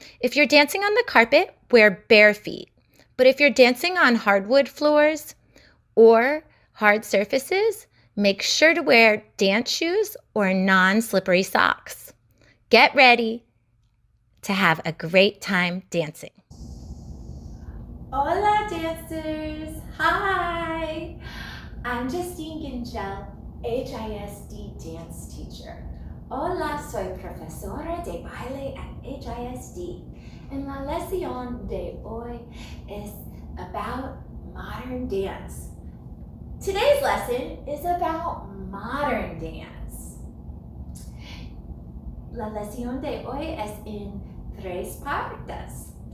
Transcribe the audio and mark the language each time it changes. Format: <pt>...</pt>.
<en>If you're dancing on the carpet, wear bare feet. But if you're dancing on hardwood floors or hard surfaces, make sure to wear dance shoes or non-slippery socks. Get ready to have a great time dancing. Hola dancers! Hi! I'm Justine Gingell, HISD dance teacher.</en> <es>Hola, soy profesora de baile</es> <en>at HISD. And</en> <es>la lección de hoy es</es> <en>about modern dance. Today's lesson is about modern dance.</en> <es>La lección de hoy es en tres partes.</es>